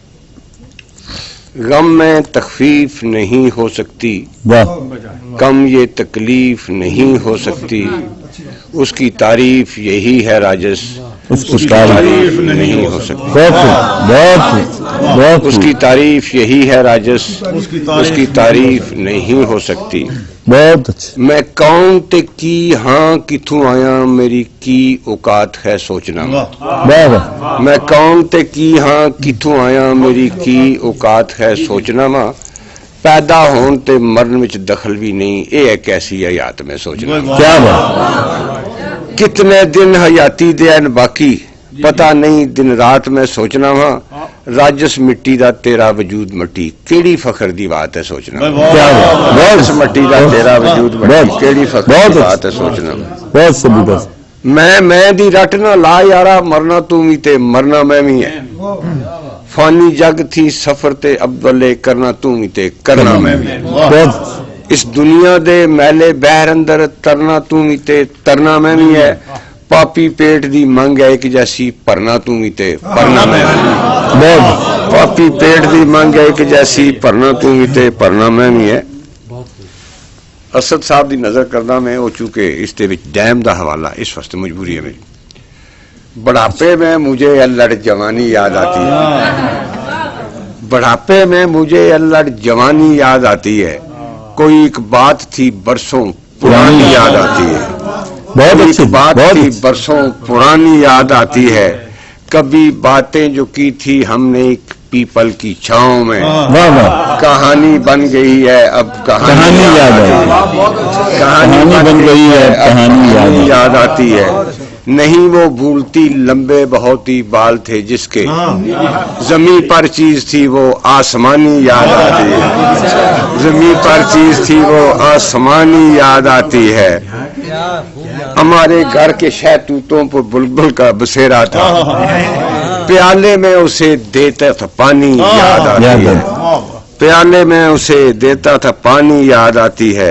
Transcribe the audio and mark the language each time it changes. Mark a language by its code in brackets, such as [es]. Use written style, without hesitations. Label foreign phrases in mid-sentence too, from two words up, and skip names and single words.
[ur] غم میں تخفیف نہیں ہو سکتی, کم یہ تکلیف نہیں ہو سکتی, اس کی تعریف یہی ہے راجس, اس کی تعریف نہیں ہو سکتی, اس کی تعریف یہی ہے راجس, اس کی تعریف نہیں ہو سکتی. بہت اچھا. [pa] میں کون تے کی ہاں کتھوں آیا میری کی اوقات ہے سوچنا, میں کون تے کی ہاں کتھوں آیا میری کی اوقات ہے سوچنا, ماں پیدا ہون تے مرن وچ دخل بھی نہیں, اے ایک ایسی حیات میں سوچنا. [ur] کیا بات. کتنے دن حیاتی دے ہیں باقی, پتہ نہیں دن رات میں سوچنا, [pa] ماں ਰਾਜਸ ਮਿੱਟੀ ਦਾ ਤੇਰਾ ਵਜੂਦ ਮੱਟੀ, ਕਿਹੜੀ ਫਖਰ ਦੀ ਬਾਤ ਹੈ ਸੋਚਣਾ। [ur] बहुत [pa] ਮਿੱਟੀ ਦਾ ਤੇਰਾ ਵਜੂਦ ਮੱਟੀ, ਕਿਹੜੀ ਫਖਰ ਦੀ ਬਾਤ ਹੈ ਸੋਚਣਾ। बहुत सभी बस ਮੈਂ ਦੀ ਰੱਟ ਨਾ ਲਾ ਯਾਰਾ, ਮਰਨਾ ਤੂੰ ਵੀ ਤੇ ਮਰਨਾ ਮੈਂ ਵੀ ਹੈ। ਫਾਨੀ ਜਗ ਥੀ ਸਫਰ ਤੇ ਅਬਦਲੇ, ਕਰਨਾ ਤੂੰ ਵੀ ਤੇ ਕਰਨਾ ਮੈਂ ਵੀ ਹੈ। [ur] बहुत [pa] ਇਸ ਦੁਨੀਆ ਦੇ ਮੈਲੇ ਬਹਿਰ ਅੰਦਰ, ਤਰਨਾ ਤੂੰ ਵੀ ਤੇ ਤਰਨਾ ਮੈਂ ਵੀ ਹੈ। ਪਾਪੀ ਪੇਟ ਦੀ ਮੰਗ ਹੈ ਇੱਕ ਜੈਸੀ, ਭਰਨਾ ਤੂੰ ਵੀ ਤੇ ਭਰਨਾ ਮੈਂ ਵੀ ਹੈ। [ur] बहुत [pa] ਪਾਪੀ ਪੇਟ ਦੀ ਮੰਗ ਹੈ ਇੱਕ ਜੈਸੀ, ਭਰਨਾ ਤੂੰ ਵੀ ਤੇ ਭਰਨਾ ਮੈਂ ਵੀ ਹੈ। اسد صاحب دی نظر کردا میں ہو چکے اس دے وچ ڈیم دا حوالہ اس واسطے مجبوری ہے میری۔ [ur] بڑھاپے میں مجھے الڑ جوانی یاد آتی ہے، بڑھاپے میں مجھے الڑ جوانی یاد آتی ہے، کوئی ایک بات تھی برسوں پرانی یاد آتی ہے، बहुत کوئی अच्छी ایک بات बहुत تھی अच्छी। برسوں پرانی یاد آتی ہے، کبھی باتیں جو کی تھی ہم نے ایک پیپل کی چھاؤں میں، واہ واہ کہانی بن گئی ہے اب کہانی یاد آئی کہانی بن گئی ہے اب کہانی یاد آئی. یاد آتی ہے۔ نہیں وہ بھولتی لمبے بہت ہی بال تھے جس کے، زمین پر چیز تھی وہ آسمانی یاد آتی ہے، زمین پر چیز تھی وہ آسمانی یاد آتی ہے۔ ہمارے گھر کے شہتوتوں پر بلبل کا بسیرا تھا، پیالے میں اسے دیتا تھا پانی یاد آتی ہے، پیالے میں اسے دیتا تھا پانی یاد آتی ہے۔